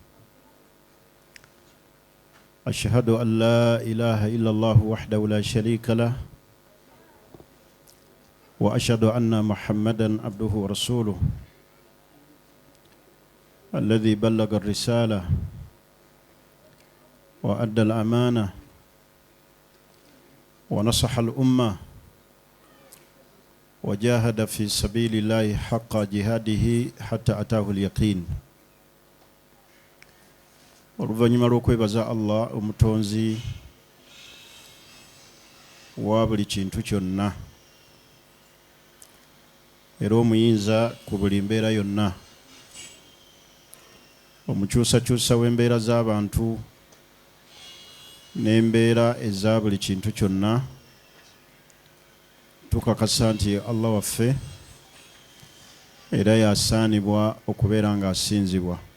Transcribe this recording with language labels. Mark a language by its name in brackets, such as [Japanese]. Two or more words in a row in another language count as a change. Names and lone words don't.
[Arabic] أشهد أن لا إله إلا الله وحده لا شريك له وأشهد أن محمدا عبده ورسوله الذي بلغ الرسالة وأدى الأمانة ونصح الأمة وجاهد في سبيل الله حق جهاده حتى أتاه اليقين. [Ganda] oluvannyuma lw'okwebaza Allah omutonzi wa buli kintu kyonna era omuyinza ku buli mbeera yonna, omukyusakyusa w'embeera z'abantu n'embeera eza buli kintu kyonna, tukakasa nti Allah waffe era yasaanibwa okubeera nga asinzibwa.